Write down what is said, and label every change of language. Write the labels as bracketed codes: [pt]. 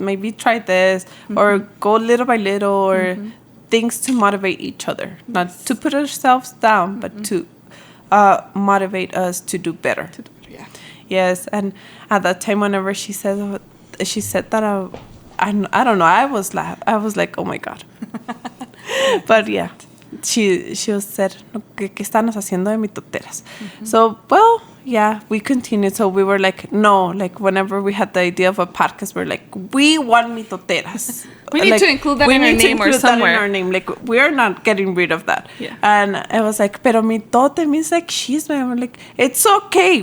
[en] Maybe try this. Or go little by little. Or things to motivate each other. Not to put ourselves down, but to motivate us to do better. Yeah. Yes, and at that time, whenever she said that, I don't know. I was like, oh my God. But yeah, she said, [es] ¿qué estamos haciendo de mitoteras? [en] So, well, yeah, we continued. So we were like, no, like whenever we had the idea of a podcast, we're like, we want mitoteras. We need to include that in our name or somewhere. In our name. Like, we're not getting rid of that. Yeah. And I was like, pero mitote means like chisme. And we're like, it's okay.